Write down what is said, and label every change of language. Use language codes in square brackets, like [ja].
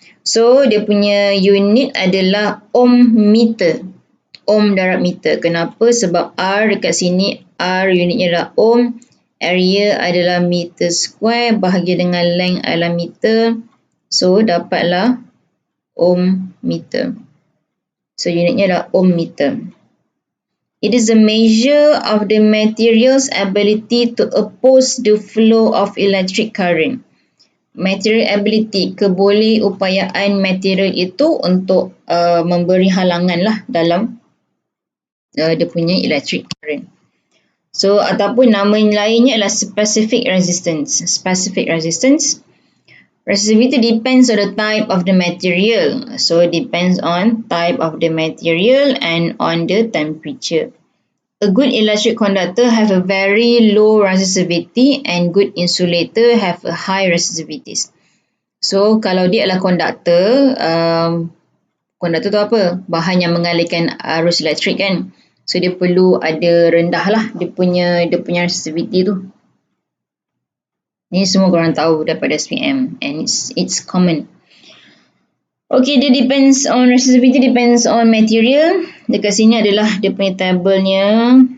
[ms] So dia punya unit adalah ohm meter. Ohm darab meter. Kenapa? Sebab R dekat sini, R unitnya adalah ohm. Area adalah meter square. Bahagi dengan length adalah meter. So dapatlah ohm meter. So unitnya adalah ohm meter. [en] It is a measure of the material's ability to oppose the flow of electric current. [ms] Material ability, kebolehupayaan material itu untuk memberi halangan lah dalam dia punya electric current. So, ataupun nama lainnya adalah specific resistance. [en] Specific resistance. Resistivity depends on the type of the material. So, it depends on type of the material and on the temperature. A good electric conductor have a very low resistivity and good insulator have a high resistivity. [ms] So, kalau dia adalah konduktor, konduktor tu apa? Bahan yang mengalirkan arus elektrik kan. So, dia perlu ada rendah lah dia punya resistivity tu. Ni semua korang tahu daripada SPM [en] and it's common. Okay, dia depends on resistivity, depends on material. [ms] Dekat sini adalah dia punya tabelnya.